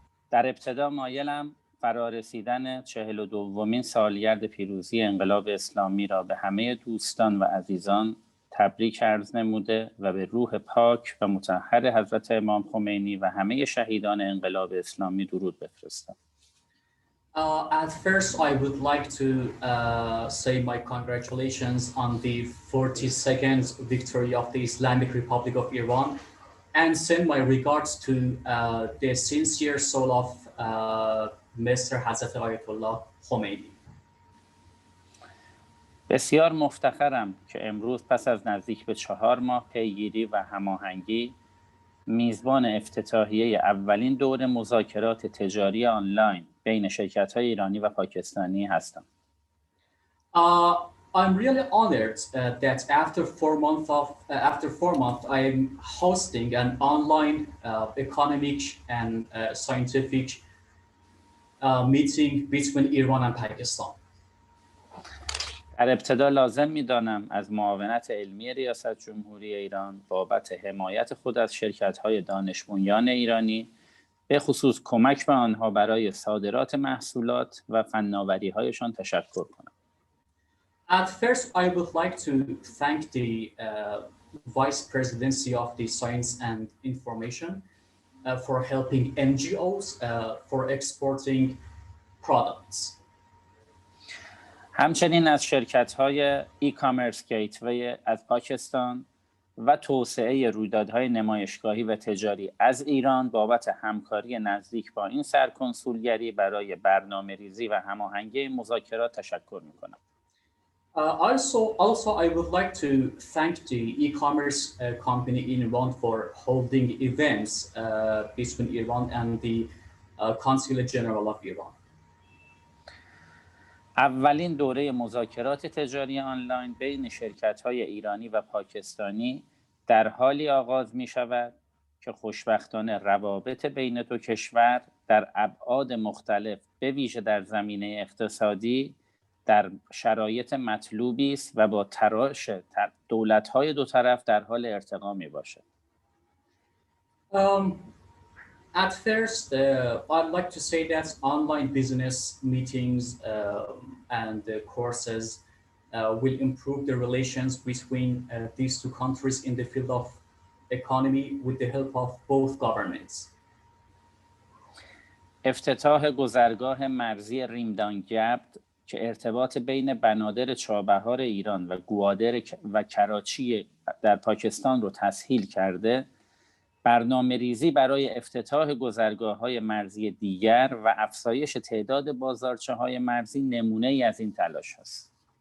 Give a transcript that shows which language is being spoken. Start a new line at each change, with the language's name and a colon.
Persian: در ابتدا مایلم فرارسیدن 42مین سالگرد پیروزی انقلاب اسلامی را به همه دوستان و عزیزان تبریک عرض نموده و به روح پاک و مطهر حضرت امام خمینی و همه شهیدان انقلاب اسلامی درود بفرستم.
English: At first, I would like to say my congratulations on the 42nd victory of the Islamic Republic of Iran and send my regards to the sincere soul of Mr. Hazrat Ayatollah Khomeini.
Persian: بسیار مفتخرم که امروز پس از نزدیک به 4 ماه پیگیری و هماهنگی میزبان افتتاحیه اولین دور مذاکرات تجاری آنلاین بین شرکت‌های ایرانی و پاکستانی هستم.
English: I'm really honored that after 4 months I am hosting an online economic and scientific meeting between Iran and Pakistan.
Persian: در ابتدا لازم می‌دانم از معاونت علمی ریاست جمهوری ایران بابت حمایت خود از شرکت‌های دانش بنیان ایرانی به خصوص کمک به آنها برای صادرات محصولات و فناوری‌هایشان تشکر کنم.
English: At first, I would like to thank the Vice Presidency of the Science and Information for helping NGOs for exporting products.
Persian: همچنین از شرکت‌های ای-کامرس گیتوی از پاکستان و توسعه رویدادهای نمایشگاهی و تجاری از ایران بابت همکاری نزدیک با این سرکنسولگری برای برنامه‌ریزی و هماهنگی مذاکرات تشکر می‌کنم.
English: Also, I would like to thank the e-commerce company in Iran for holding events between Iran and the Consulate General of Iran.
Persian: اولین دوره مذاکرات تجاری آنلاین بین شرکت‌های ایرانی و پاکستانی در حالی آغاز می‌شود که خوشبختانه روابط بین دو کشور در ابعاد مختلف به ویژه در زمینه اقتصادی در شرایط مطلوبی است و با تراش دولت‌های دو طرف در حال ارتقا می‌باشد.
English: At first, I'd like to say that online business meetings and courses will improve the relations between these two countries in the field of economy with the help of both governments.
Persian: افتتاح گذرگاه مرزی ریمدانگبد که ارتباط بین بنادر چابهار ایران و گوادر و کراچی در پاکستان رو تسهیل کرده، برنامه ریزی برای افتتاح گذرگاه‌های مرزی دیگر و افزایش تعداد بازارچه‌های مرزی نمونه‌ای از این تلاش است.